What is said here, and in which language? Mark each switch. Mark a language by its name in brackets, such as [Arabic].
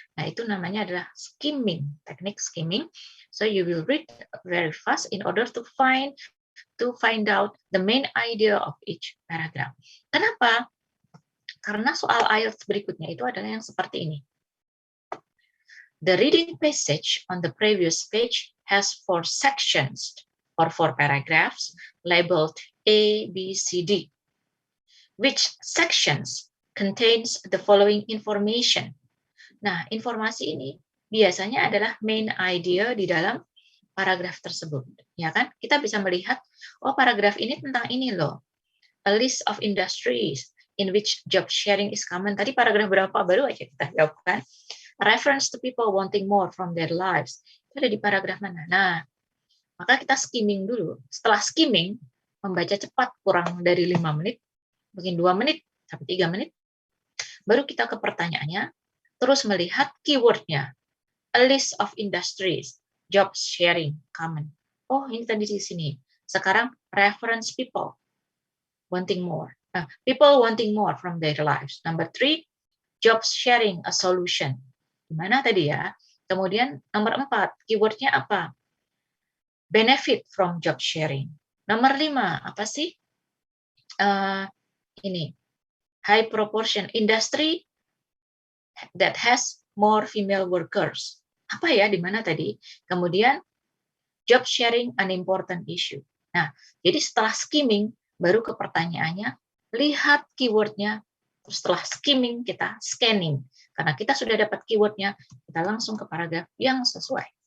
[Indonesian] Nah, itu namanya adalah skimming, teknik skimming. [English] So you will read very fast in order to find out the main idea of each paragraph. [Indonesian] Kenapa? Karena soal IELTS berikutnya itu adalah yang seperti ini. [English] The reading passage on the previous page has 4 sections or 4 paragraphs labeled A, B, C, D. Which sections contains the following information. [Indonesian] Nah, informasi ini biasanya adalah main idea di dalam paragraf tersebut, ya kan? Kita bisa melihat, oh paragraf ini tentang ini loh. [English] A list of industries in which job sharing is common. [Indonesian] Tadi paragraf berapa baru aja kita jawab kan? [English] Reference to people wanting more from their lives. [Indonesian] Itu ada di paragraf mana? Nah, maka kita skimming dulu. Setelah skimming, membaca cepat kurang dari 5 menit, mungkin 2 menit sampai 3 menit, baru kita ke pertanyaannya, terus melihat keywordnya. [English] A list of industries, job sharing, common. [Indonesian] Oh, ini tadi di sini. [English] Sekarang reference people wanting more. People wanting more from their lives. Number 3, job sharing, a solution. [Indonesian] Gimana tadi ya? Kemudian nomor 4, keywordnya apa? [English] Benefit from job sharing. [Indonesian] Nomor 5, apa sih? [English] Ini, high proportion industry that has more female workers. [Indonesian] Apa ya, di mana tadi? Kemudian, [English] job sharing an important issue. [Indonesian] Nah, jadi setelah skimming, baru ke pertanyaannya, lihat keywordnya, terus setelah skimming, kita scanning. Karena kita sudah dapat keywordnya, kita langsung ke paragraf yang sesuai.